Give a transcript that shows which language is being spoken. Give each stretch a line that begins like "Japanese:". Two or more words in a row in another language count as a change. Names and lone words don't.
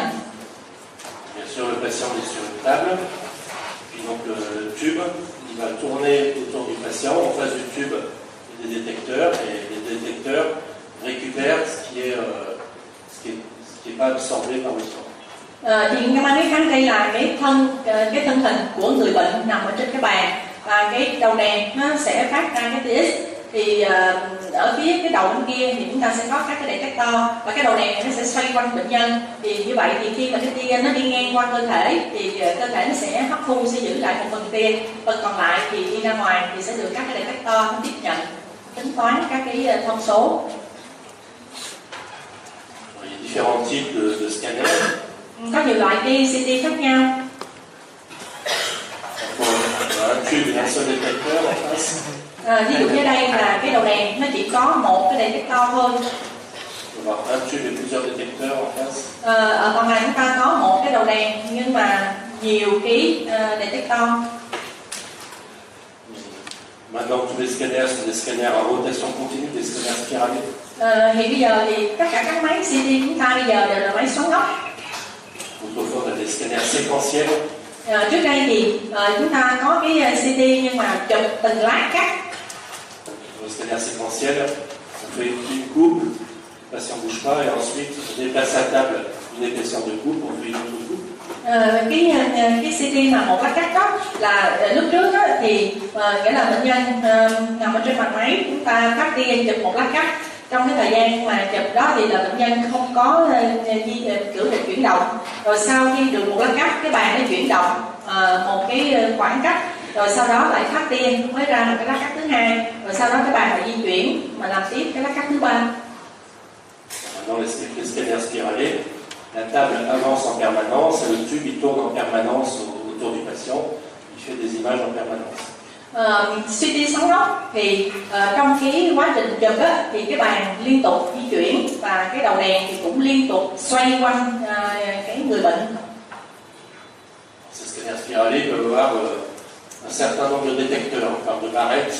French: Bien sûr, le patient est sur une table, puis donc le tube, il va tourner autour du patient. En face du tube, il y a des détecteurs, et les détecteurs récupèrent ce qui est pas absorbé par le sang.
Vietnamese: Thì các bạn biết đây là cái thân hình của người bệnh nằm ở trên cái bàn, và cái đầu đèn nó sẽ phát ra cái tia X. Thì ở phía cái đầu bên kia thì chúng ta sẽ có các cái detector, và cái đầu đèn này nó sẽ xoay quanh bệnh nhân. Thì như vậy thì khi mà cái tia nó đi ngang qua cơ thể thì cơ thể nó sẽ hấp thu, sẽ giữ lại một phần tia, phần còn lại thì đi ra ngoài thì sẽ được các cái detector nó tiếp nhận, tính toán các cái thông số.
French: Il y a différents types de scanners.
Vietnamese: Có nhiều loại CT khác nhau.
French: Un tube et un seul détecteur en face.
Vietnamese: Ví dụ như đây là cái đầu đèn nó chỉ có một cái detector thôi.
French: On va avoir un tube et plusieurs détecteurs en face.
Vietnamese: Ở còn này chúng ta có một cái đầu đèn nhưng mà nhiều cái detector.
French: Maintenant, tous les scanners sont des scanners à rotation continue, des scanners spiralés.
Vietnamese: Thì bây giờ thì tất cả các máy CT chúng ta bây giờ đều là máy xoắn ốc.
French: Autrefois, on a des scanners séquentiels.
Vietnamese: Trước đây thì chúng ta có cái CT nhưng mà chụp từng lát cắt.
French: Le scanner séquentiel, on fait une coupe, le patient ne bouge pas, et ensuite on déplace à table une épaisseur de coupe, on fait une autre coupe.
Vietnamese: Cái CT mà một lát cắt đó là lúc trước đó, thì nghĩa là bệnh nhân nằm ở trên bàn máy, chúng ta cắt tia chụp một lát cắt. Trong cái thời gian mà chụp đó thì là bệnh nhân không có cử lực chuyển động. Rồi sau khi được một lát cắt, cái bàn nó chuyển động một cái khoảng cách, rồi sau đó lại cắt tia mới ra một cái lát cắt thứ hai, rồi sau đó cái bàn lại di chuyển mà làm tiếp cái lát cắt thứ ba.
French: Dans les scanners spiralés, la table avance en permanence et le tube il tourne en permanence autour du patient, il fait des images en permanence.
Vietnamese: CT xoắn ốc thì trong cái quá trình chụp á, thì cái bàn liên tục di chuyển và cái đầu đèn thì cũng liên tục xoay quanh cái người bệnh.
French: Ces scanners spiralés peuvent avoir un certain nombre de détecteurs, on parle de barrettes.